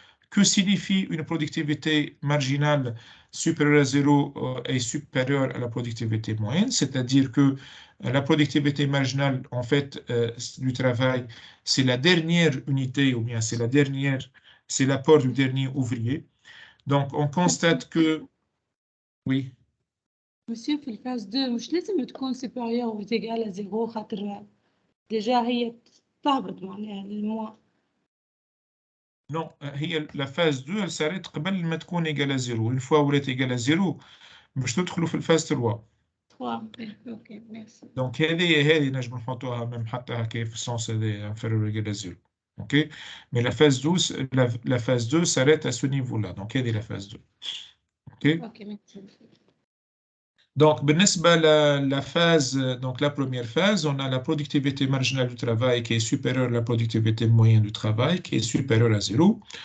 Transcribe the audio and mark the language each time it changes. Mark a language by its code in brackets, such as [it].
[fr] Que signifie une productivité marginale supérieure à zéro et supérieure à la productivité moyenne? C'est-à-dire que la productivité marginale, en fait, du travail, c'est la dernière unité ou bien c'est l'apport du dernier ouvrier. Donc, on constate que, oui, [ar] Monsieur, في الفاز 2 مش لازم تكون [fr] supérieure ou égale à 0 [ar] خاطر ديجا هي تهبط معناها للموا. [fr] non, [ar] هي [fr] la phase 2, elle s'arrête [ar] قبل ما تكون [fr] égale à 0. Une fois [ar] ولات [fr] égale à 0, [ar] باش تدخلوا في الفاز 3. 3 اوكي ميرسي. دونك هذه نجم نحطوها [fr] même [ar] حتى هكا في السونس هذا [fr] inférieur ou égal à 0. OK? Mais la phase 12, la phase 2 s'arrête à ce niveau-là. Donc, [ar] هذه [fr] la phase 2. OK? [ar] اوكي ميرسي. [fr] Donc, [ar] بالنسبة [fr] la phase, donc la première phase, on a la productivité marginale du travail qui est supérieure à la productivité moyenne du travail qui est supérieure à 0.